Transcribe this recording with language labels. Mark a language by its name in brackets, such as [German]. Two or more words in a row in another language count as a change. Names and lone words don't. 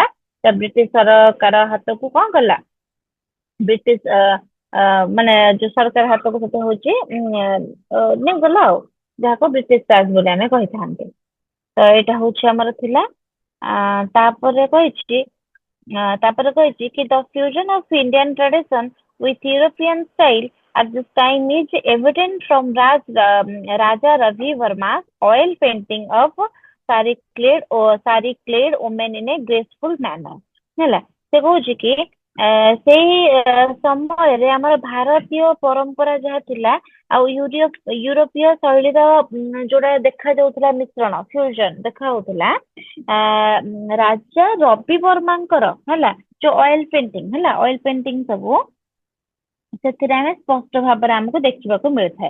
[Odia] ତ ବ୍ରିଟିଶ ସରକାର ହାତକୁ କଣ କଲା ବ୍ରିଟିଶ ମାନେ ଯୋଉ ସରକାର ହାତକୁ ସେଟା ହଉଛି ନେଇଗଲା ଆଉ ଯାହାକୁ ବ୍ରିଟିଶ ରାଜ ବୋଲି ଆମେ କହିଥାନ୍ତି। ତ ଏଇଟା ହଉଛି ଆମର ଥିଲା ତାପରେ କହିଛି କି [English] the fusion of Indian tradition with European style at this time is evident from Raja Ravi Verma's oil painting of sari clad women in a graceful manner ହେଲା। [Odia] ସେ କହୁଛି କି ସେଇ ସମୟରେ ଆମର ଭାରତୀୟ ପରମ୍ପରା ଯାହା ଥିଲା ଆଉ ୟୁରୋପୀୟ ଶୈଳୀର ଯୋଉଟା ଦେଖା ଯାଉଥିଲା ମିଶ୍ରଣ ଫ୍ୟୁଜନ ଦେଖା ଯାଉଥିଲା ରାଜା ରବି ବର୍ମାଙ୍କର ହେଲା ଯୋଉ [English] oil painting [Odia] ହେଲା [English] oil painting [Odia] ସବୁ ସେଥିରେ ଆମେ ସ୍ପଷ୍ଟ ଭାବରେ ଆମକୁ ଦେଖିବାକୁ ମିଳିଥାଏ।